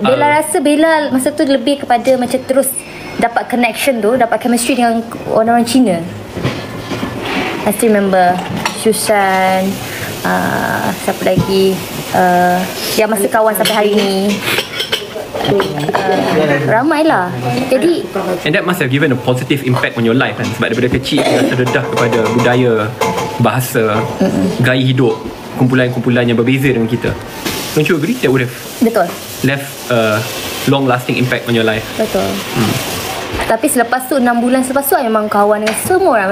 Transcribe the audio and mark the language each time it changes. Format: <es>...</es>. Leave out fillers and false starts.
<ms>Bella rasa Bella masa tu lebih kepada macam terus dapat connection tu, dapat chemistry dengan orang-orang Cina.</ms> <en>I still remember</en> <ms>Susan, siapa lagi yang masih kawan sampai hari ni. Ramai lah. Jadi</ms> <en>and that must have given a positive impact on your life kan?</en> <ms>Sebab daripada kecil kita terdedah kepada budaya, bahasa, gaya hidup, kumpulan-kumpulan yang berbeza dengan kita.</ms> <en>Don't you agree? That would have</en> <ms>betul.</ms> <en>left a long lasting impact on your life.</en> <ms>Betul. Tapi selepas tu 6 bulan selepas tu I memang kawan dengan semua orang.</ms>